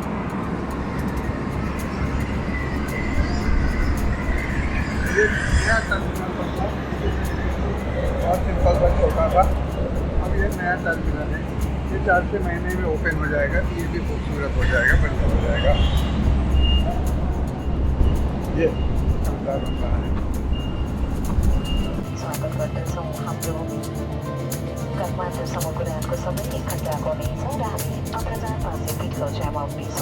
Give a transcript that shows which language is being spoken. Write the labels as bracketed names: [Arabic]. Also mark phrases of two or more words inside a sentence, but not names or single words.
[Hindi] ये नया टर्मिनल बनता, बहुत सिंपल सा छोटा था, अब ये नया टर्मिनल है। ये 4-6 महीने में ओपन हो जाएगा, तो ये भी खूबसूरत हो जाएगा, बढ़िया हो जाएगा। ये शानदार बन रहा है। [Nepali] स्वागत गर्दछौँ हाम्रो काठमाडौँसम्मको उडानको समय 1 घण्टाको हुनेछ र हामी अग्रजान पासे कक्षामा उभिन्छौँ।